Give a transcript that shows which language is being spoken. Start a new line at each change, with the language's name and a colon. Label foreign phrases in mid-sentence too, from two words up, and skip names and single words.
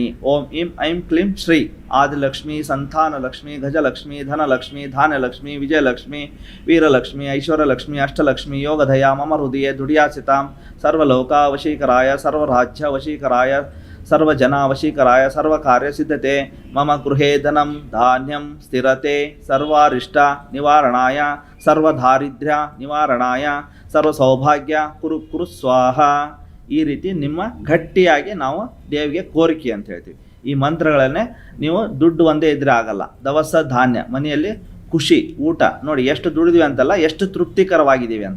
Sanskrit: ಓಂ ಇಂ ಐಂ ಕ್ಲೀಂ ಶ್ರೀ ಆದಿಲಕ್ಷ್ಮಿ ಸಂತಾನಲಕ್ಷ್ಮಿ ಗಜಲಕ್ಷ್ಮಿ ಧನಲಕ್ಷ್ಮಿ ಧಾನ್ಯಲಕ್ಷ್ಮಿ ವಿಜಯಲಕ್ಷ್ಮಿ ವೀರಲಕ್ಷ್ಮಿ ಐಶ್ವರ್ಯಲಕ್ಷ್ಮಿ ಅಷ್ಟಲಕ್ಷ್ಮಿ ಯೋಗಧಯ ಮಮ ಹೃದಯ ದುಡಿಯಾಸಿತಾಂ ಸರ್ವಲೋಕ ವಶೀಕರಾಯ ಸರ್ವರಾಜ್ಯ ವಶೀಕರಾಯ ಸರ್ವಜನ ವಶೀಕರಾಯ ಸರ್ವಕಾರ್ಯ ಸಿದ್ಧತೆ ಮಮ ಗೃಹೇ ಧನಂ ಧಾನ್ಯಂ ಸ್ಥಿರತೆ ಸರ್ವಾರಿಷ್ಟ ನಿವಾರಣಾಯ ಸರ್ವದಾರಿದ್ರ್ಯ ನಿವಾರಣಾಯ ಸರ್ವಸೌಭಾಗ್ಯ ಕುರು ಸ್ವಾಹ.
Kannada: ಈ ರೀತಿ ನಿಮ್ಮ ಗಟ್ಟಿಯಾಗಿ ನಾವು ದೇವಿಗೆ ಕೋರಿಕೆ ಅಂತ ಹೇಳ್ತೀವಿ. ಈ ಮಂತ್ರಗಳನ್ನೇ ನೀವು ದುಡ್ಡು ಒಂದೇ ಇದ್ರೆ ಆಗಲ್ಲ. ದವಸ ಧಾನ್ಯ ಮನೆಯಲ್ಲಿ ಖುಷಿ ಊಟ ನೋಡಿ ಎಷ್ಟು ದುಡಿದ್ವಿ ಅಂತಲ್ಲ, ಎಷ್ಟು ತೃಪ್ತಿಕರವಾಗಿದ್ದೀವಿ ಅಂತ.